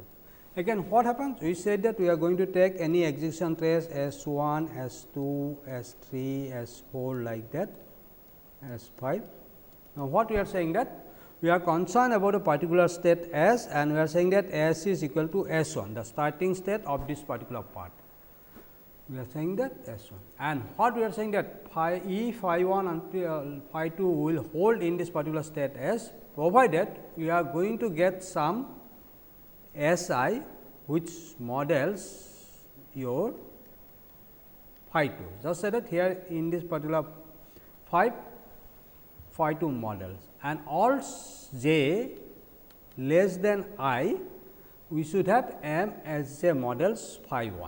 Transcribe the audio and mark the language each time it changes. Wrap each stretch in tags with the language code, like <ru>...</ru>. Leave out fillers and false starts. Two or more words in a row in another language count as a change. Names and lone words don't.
<en>Again, what happens? We said that we are going to take any execution trace S1, S2, S3, S4 like that, S5. Now, what we are saying that we are concerned about a particular state S, and we are saying that S is equal to S1, the starting state of this particular part. We are saying that S1, and what we are saying that phi E phi 1 until phi 2 will hold in this particular state S, provided we are going to get some SI which models your phi 2. Just say that here in this particular phi 2 models, and all j less than I, we should have M as j models phi 1.</en>